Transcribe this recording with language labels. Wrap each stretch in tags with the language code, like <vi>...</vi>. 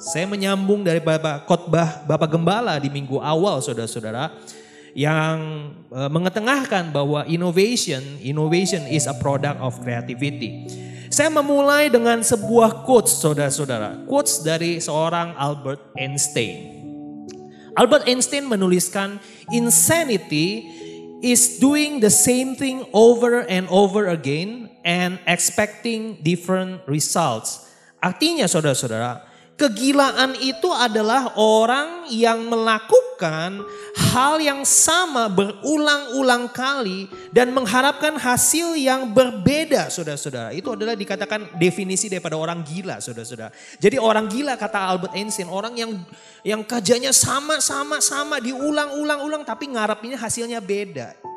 <id>Saya menyambung dari khotbah Bapak Gembala di minggu awal, saudara-saudara, yang mengetengahkan bahwa</id> <en>innovation is a product of creativity.</en> <id>Saya memulai dengan sebuah quotes, saudara-saudara. Quotes dari seorang Albert Einstein.</id> <en>Albert Einstein</en> <id>menuliskan,</id> <en>insanity is doing the same thing over and over again and expecting different results.</en> <id>Artinya saudara-saudara, kegilaan itu adalah orang yang melakukan hal yang sama berulang-ulang kali dan mengharapkan hasil yang berbeda, saudara-saudara. Itu adalah dikatakan definisi daripada orang gila, saudara-saudara. Jadi orang gila kata Albert Einstein, orang yang kerjanya sama diulang-ulang tapi ngarepinnya hasilnya beda.</id>